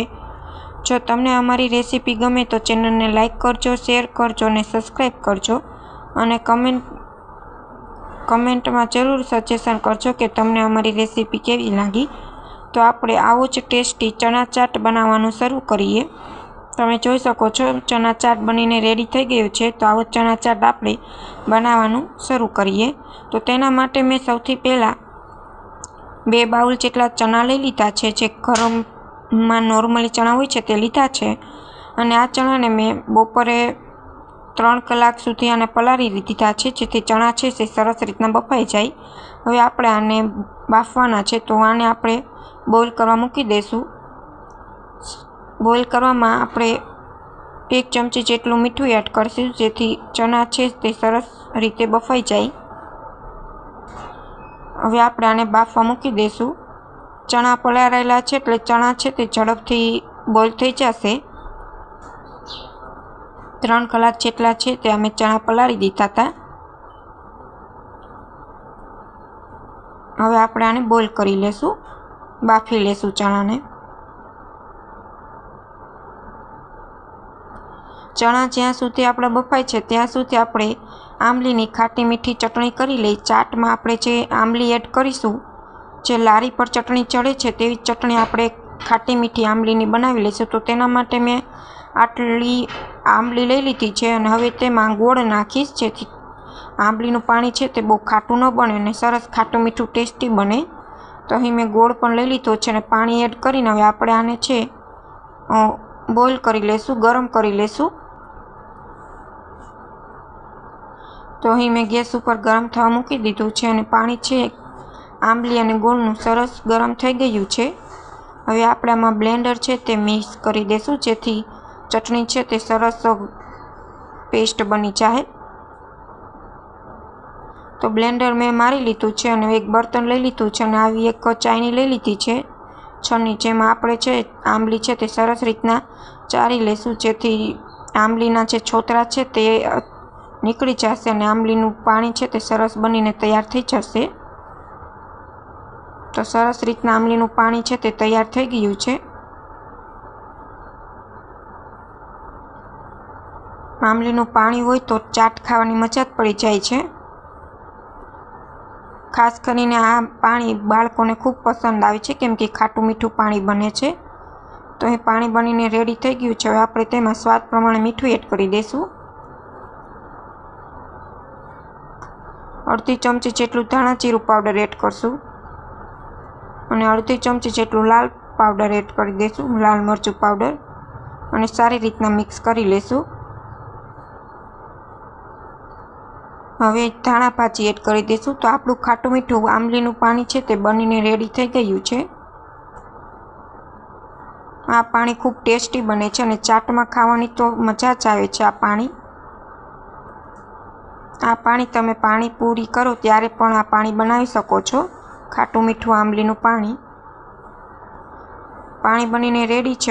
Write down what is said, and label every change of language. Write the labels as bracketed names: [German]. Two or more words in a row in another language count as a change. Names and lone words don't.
[Gujarati] જો તમને અમારી રેસિપી ગમે તો ચેનલ ને લાઇક કરજો, શેર કરજો ને સબ્સ્ક્રાઇબ કરજો અને કમેન્ટ માં જરૂર સજેશન કરજો કે તમને અમારી રેસિપી કેવી લાગી। તો આપણે આવો જ ટેસ્ટી ચણા ચાટ બનાવવાનું શરૂ કરીએ। તમે જોઈ શકો છો ચણા ચાટ બનીને રેડી થઈ ગયો છે। તો આવો ચણા ચાટ આપણે બનાવવાનું શરૂ કરીએ। તો તેના માટે મેં સૌથી પહેલા 2 બાઉલ જેટલા ચણા લઈ લીધા છે। જે ગરમ માં નોર્મલી ચણા હોય છે તે લીધા છે અને આ ચણા ને મેં બપોરે 3 કલાક સુધી આને પલાળી દીધા છે જેથી ચણા છે તે સરસ રીતના બફાઈ જાય। હવે આપણે આને બાફવાના છે તો આને આપણે બોઇલ કરવા મૂકી દેશું। બોઇલ કરવામાં આપણે 1 ચમચી જેટલું મીઠું એડ કરશું જેથી ચણા છે તે સરસ રીતે બફાઈ જાય। હવે આપણે આને બાફવા મૂકી દેશું। ચણા પલાળેલા છે એટલે ચણા છે તે ઝડપથી બોઇલ થઈ જશે। 3 કલાક જેટલા છે તે અમે ચણા પલાળી દીધા હતા। હવે આપણે આને બોઇલ કરી લેશું, બાફી લેશું ચણાને। ચણા જ્યાં સુધી આપણે બફાય છે ત્યાં સુધી આપણે આંબલીની ખાટી મીઠી ચટણી કરી લઈ। ચાટમાં આપણે જે આંબલી એડ કરીશું, જે લારી પર ચટણી ચઢે છે તેવી ચટણી આપણે ખાટી મીઠી આંબલીની બનાવી લઈશું। તો તેના માટે મેં આટલી આંબલી લઈ લીધી છે અને હવે તેમાં ગોળ નાખીશ જેથી આંબલીનું પાણી છે તે બહુ ખાટું ન બને અને સરસ ખાટું મીઠું ટેસ્ટી બને। તો અહીં મેં ગોળ પણ લઈ લીધો છે અને પાણી એડ કરીને હવે આપણે આને છે બોઇલ કરી લેશું, ગરમ કરી લેશું। તો અહીં મેં ગેસ પર ગરમ થવા મૂકી દીધું છે અને પાણી છે આંબલી અને ગોળનું સરસ ગરમ થઈ ગયું છે। હવે આપણે આમાં બ્લેન્ડર છે તે મિક્સ કરી દેશું જેથી ચટણી છે તે સરસ પેસ્ટ બની જાય। તો બ્લેન્ડર મેં મારી લીધું છે અને એક બર્તન લઈ લીધું છે અને આવી એક ચાયણી લઈ લીધી છે છન્ની, જેમાં આપણે છે આંબલી છે તે સરસ રીતના ચાળી લેશું જેથી આંબલીના જે છોતરા છે તે નીકળી જશે અને આંબલીનું પાણી છે તે સરસ બનીને તૈયાર થઈ જશે। તો સરસ રીતના આંબલીનું પાણી છે તે તૈયાર થઈ ગયું છે। આંબલીનું પાણી હોય તો ચાટ ખાવાની મજા જ પડી જાય છે। ખાસ કરીને આ પાણી બાળકોને ખૂબ પસંદ આવે છે કેમ કે ખાટું મીઠું પાણી બને છે। તો એ પાણી બનીને રેડી થઈ ગયું છે। હવે આપણે તેમાં સ્વાદ પ્રમાણે મીઠું એડ કરી દઈશું। અર્ધી ચમચી જેટલું ધાણા જીરુ પાઉડર એડ કરશું અને અર્ધી ચમચી જેટલું લાલ પાઉડર એડ કરી દેશું, લાલ મરચું પાઉડર, અને સારી રીતના મિક્સ કરી લેશું। હવે ધાણા ભાજી એડ કરી દેશું। તો આપણું ખાટું મીઠું આંબલીનું પાણી છે તે બનીને રેડી થઈ ગયું છે। આ પાણી ખૂબ ટેસ્ટી બને છે અને ચાટમાં ખાવાની તો મજા જ આવે છે। આ પાણી તમે પાણીપૂરી કરો ત્યારે પણ આ પાણી બનાવી શકો છો। ખાટું મીઠું આંબલીનું પાણી બનીને રેડી છે।